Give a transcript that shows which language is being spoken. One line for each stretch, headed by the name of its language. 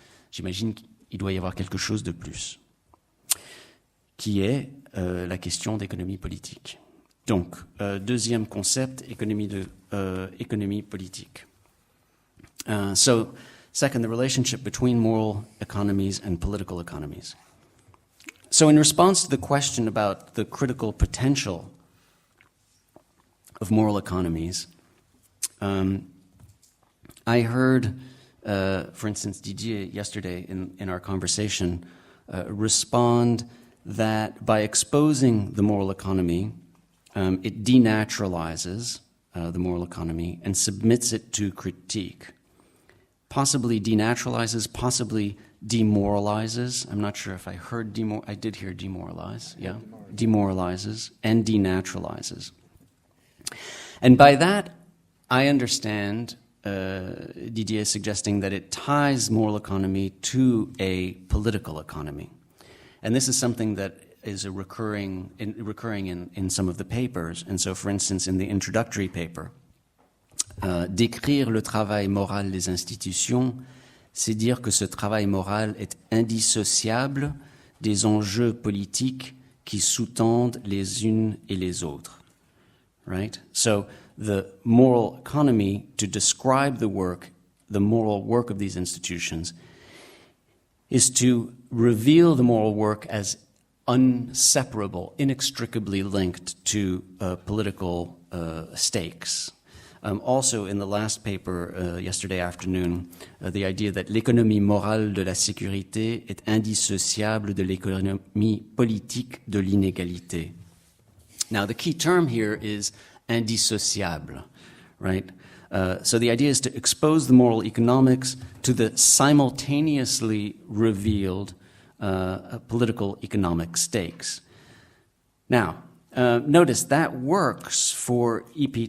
French: J'imagine qu'il doit y avoir quelque chose de plus, qui est la question d'économie politique. Donc, deuxième concept, économie politique.
English: So, second, the relationship between moral economies and political economies. So, in response to the question about the critical potential of moral economies, I heard, for instance, Didier yesterday in our conversation respond that by exposing the moral economy, it denaturalizes the moral economy and submits it to critique. Possibly denaturalizes, possibly demoralizes. I'm not sure if I heard I did hear demoralize, yeah? Demoralizes and denaturalizes. And by that, I understand Didier suggesting that it ties moral economy to a political economy. And this is something that is recurring in some of the papers. And so, for instance, in the introductory paper,
French: décrire le travail moral des institutions, c'est dire que ce travail moral est indissociable des enjeux politiques qui sous-tendent les unes et les autres.
English: Right? So, the moral economy, to describe the moral work of these institutions, is to reveal the moral work as inseparable, inextricably linked to political stakes. Also, in the last paper yesterday afternoon, the idea that
French: l'économie morale de la sécurité est indissociable de l'économie politique de l'inégalité.
English: Now, the key term here is indissociable, right? So the idea is to expose the moral economics to the simultaneously revealed political economic stakes. Now, notice that works for E.P.